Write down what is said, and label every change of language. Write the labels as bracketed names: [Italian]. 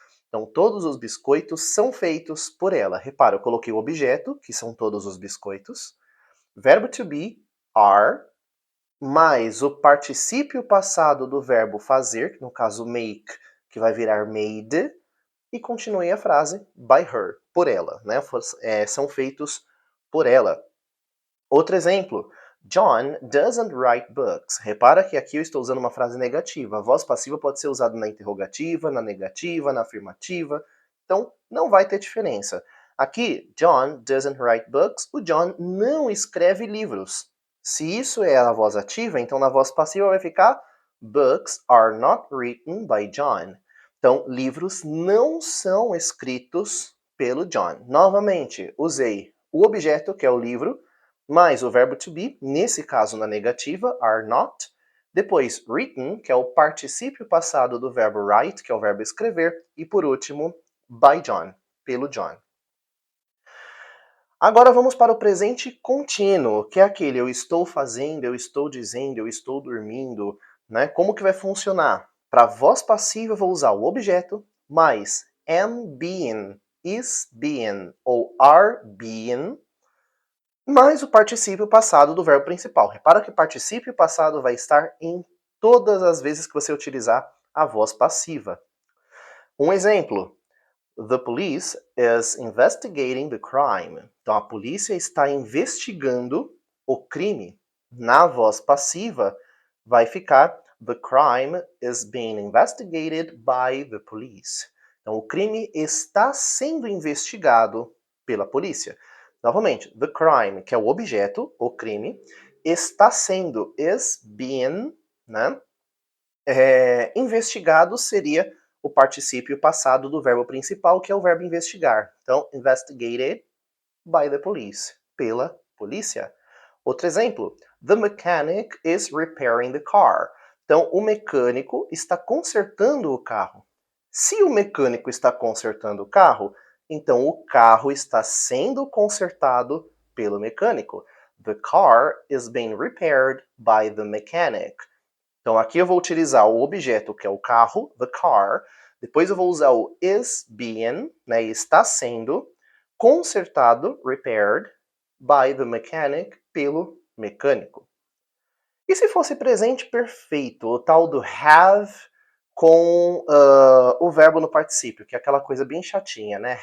[Portuguese] Então, todos os biscoitos são feitos por ela. Repara, eu coloquei o objeto, que são todos os biscoitos, verbo to be, are, mais o particípio passado do verbo fazer, no caso make, que vai virar made, e continuei a frase [English] by her, [Portuguese] por ela. Né? São feitos por ela. Outro exemplo, [English] John doesn't write books. [Portuguese] Repara que aqui eu estou usando uma frase negativa. A voz passiva pode ser usada na interrogativa, na negativa, na afirmativa. Então, não vai ter diferença. Aqui, [English] John doesn't write books. [Portuguese] O John não escreve livros. Se isso é a voz ativa, então na voz passiva vai ficar [English] Books are not written by John. [Portuguese] Então, livros não são escritos pelo John. Novamente, usei o objeto, que é o livro, mais o verbo to be, nesse caso na negativa, are not. Depois, written, que é o particípio passado do verbo write, que é o verbo escrever. E por último, [English] by John, [Portuguese] pelo John. Agora vamos para o presente contínuo, que é aquele eu estou fazendo, eu estou dizendo, eu estou dormindo, né? Como que vai funcionar? Para voz passiva eu vou usar o objeto mais am being, is being ou are being, mais o particípio passado do verbo principal. Repara que o particípio passado vai estar em todas as vezes que você utilizar a voz passiva. Um exemplo. [English] The police is investigating the crime. [Portuguese] Então, a polícia está investigando o crime. Na voz passiva, vai ficar [English] The crime is being investigated by the police. [Portuguese] Então, o crime está sendo investigado pela polícia. Novamente, the crime, que é o objeto, o crime, está sendo, is being, né? Investigado seria o particípio passado do verbo principal, que é o verbo investigar. Então, [English] investigated by the police, [Portuguese] pela polícia. Outro exemplo, [English] the mechanic is repairing the car. [Portuguese] Então, o mecânico está consertando o carro. Se o mecânico está consertando o carro, então o carro está sendo consertado pelo mecânico. [English] The car is being repaired by the mechanic. [Portuguese] Então aqui eu vou utilizar o objeto que é o carro, the car. Depois eu vou usar o is being, né, está sendo consertado, repaired, [English] by the mechanic, [Portuguese] pelo mecânico. E se fosse presente perfeito, o tal do have com o verbo no particípio, que é aquela coisa bem chatinha, né?